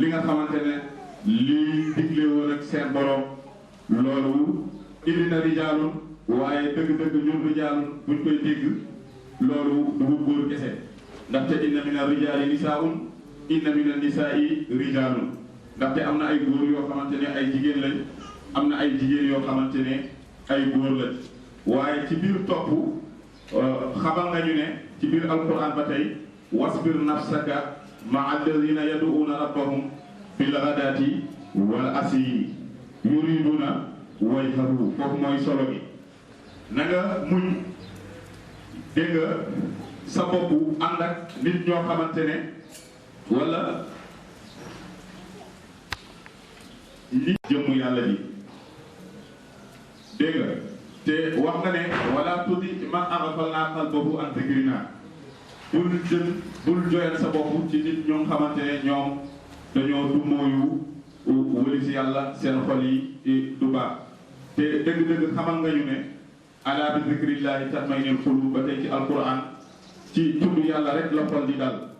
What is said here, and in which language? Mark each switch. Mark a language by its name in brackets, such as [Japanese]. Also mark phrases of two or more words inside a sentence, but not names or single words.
[Wolof] nga xamante ne lii digle woon ak seen borom loolu indi na rijaalun waaye dëgg-dëgg ñun rijaalun buñ koy dégg loolu du góor kese ndaxte [Arabic] إن من الرجال نساء إن من النساء رجالا [Wolof] ndaxte am na ay góor yoo xamante ne ay jigéen lañ am na ay jigéen yoo xamante ne ay góor lañ waaye ci biir topp xamal nga ñu ne ci biir alquran ba tey [Arabic] واصبر نفسك مع الذين يدعون ربهم بالغداة والعشي يريدون وجهه [Wolof] foofu mooy solo gi na nga muñ dégg nga sa bopp ànd ak nit ñoo xamante ne wala nit jëmm yàlla ji dégg nga te wax nga ne [Arabic] ولا تطع من أغفلنا قلبه عن ذكرنا [Wolof] bul joyal sa bopp ci nit ñoo xamante ne ñoom dañoo du mooyu wëli si yàlla seen xol yi du baax te dëgg-dëgg xamal nga ñu ne [Arabic] ألا بذكر الله تطمئن القلوب [Wolof] ba tey ci alquran ci tudd yàlla rek la xol di dal